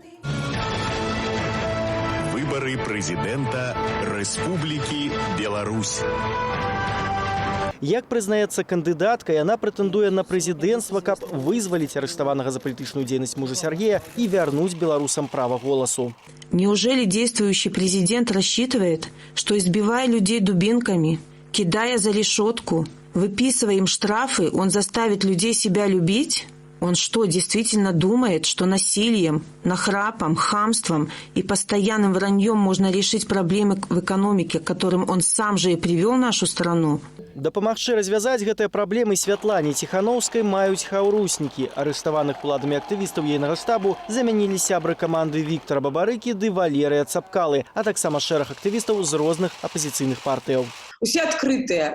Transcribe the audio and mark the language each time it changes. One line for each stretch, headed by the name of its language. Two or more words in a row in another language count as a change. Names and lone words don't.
Belarusian: Выборы прэзідэнта Рэспублікі Беларусь. Як прызнаецца кандыдатка, яна прэтэндуе на прэзідэнцтва, каб вызваліць арыштаванага за палітычную дзейнасць мужа Сергея і вярнуць беларусам права голасу.
Russian: Неужели действующий президент рассчитывает, что, избивая людей дубинками, кидая за решетку, выписывая им штрафы, он заставит людей себя любить? Он что, действительно думает, что насилием, нахрапом, хамством и постоянным враньем можно решить проблемы в экономике, к которым он сам же и привел нашу страну?
Belarusian: Дапамагчы развязаць гэтыя праблемы Святлане Ціхановскай маюць хаўруснікі. Арыштаваных уладамі актывістаў ейнага штабу замянілі сябры каманды Віктара Бабарыкі ды Валерыя Цапкалы, а таксама шэраг актывістаў з розных апазіцыйных партыяў. Усе адкрытыя.